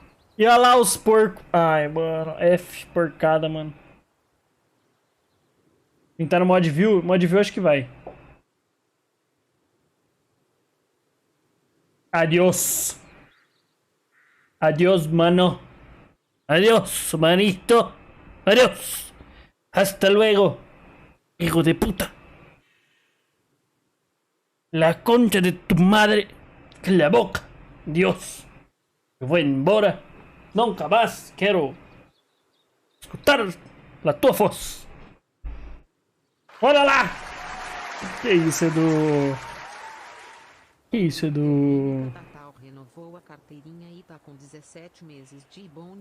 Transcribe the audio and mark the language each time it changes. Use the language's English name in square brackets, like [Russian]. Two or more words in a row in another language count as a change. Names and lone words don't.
[Portuguese] E olha lá os porcos. Ai, mano. F, porcada, mano. Tentar no mod view. Mod view acho que vai. [Spanish] Adiós. Adiós, mano. Adiós, manito. Adiós. Hasta luego. Hijo de puta. La concha de tu madre. La boca. Dios. [Portuguese] Eu vou embora. Nunca mais quero escutar a tua voz. Olha lá! Que isso, Edu? Que isso, Edu? Natal renovou a carteirinha e tá com 17 meses de bonde.